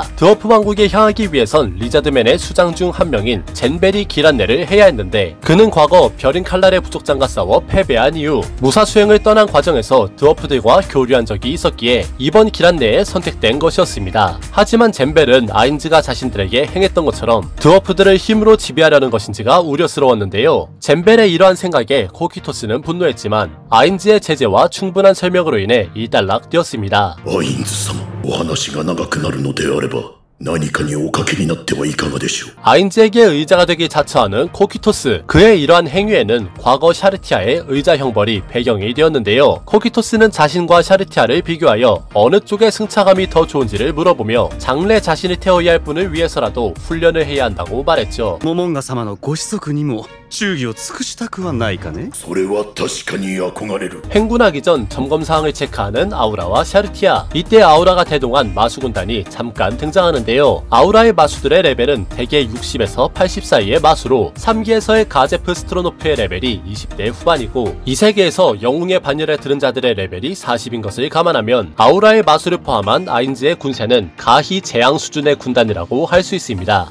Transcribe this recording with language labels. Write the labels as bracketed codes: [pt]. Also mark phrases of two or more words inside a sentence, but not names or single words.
[ko] 드워프 왕국에 향하기 위해선 리저드맨의 수장 중 한 명인 젠베리 기란네를 해야 했는데 그는 과거 별인 칼날의 부족장과 싸워 패배한 이후 무사수행을 떠난 과정에서 드워프들과 교류한 적이 있었기에 이번 기란네에 선택된 것이었습니다. 하지만 젠벨은 아인즈가 자신들에게 행했던 것처럼 드워프들을 힘으로 지배하려는 것인지가 우려스러웠는데요. 젠벨의 이러한 생각에 코키토스는 분노했지만 아인즈의 제재와 충분한 설명으로 인해 일단락되었습니다. [ja] 아인즈様、お話が長くなるのであれば何かにおかけになってはいかがでしょう。 [ko] 아인즈에게 의자가 되길 자처하는 코키토스. 그의 이러한 행위에는 과거 샤르티아의 의자 형벌이 배경이 되었는데요. 코키토스는 자신과 샤르티아를 비교하여 어느 쪽의 승차감이 더 좋은지를 물어보며 장래 자신을 태워야 할 분을 위해서라도 훈련을 해야 한다고 말했죠. [ja] モモンガ様のご子息にも忠義を尽くしたくはないかね。それは確かに憧れる。 [ko] 행군하기 전 점검사항을 체크하는 아우라와 샤르티아. 이때 아우라가 대동한 마수군단이 잠깐 등장하는데요. 아우라의 마수들의 레벨은 대개 60에서 80 사이의 마수로 3기에서의 가제프 스트로노프의 레벨이 20대 후반이고 이 세계에서 영웅의 반열에 들은 자들의 레벨이 40인 것을 감안하면 아우라의 마수를 포함한 아인즈의 군세는 가히 재앙 수준의 군단이라고 할 수 있습니다.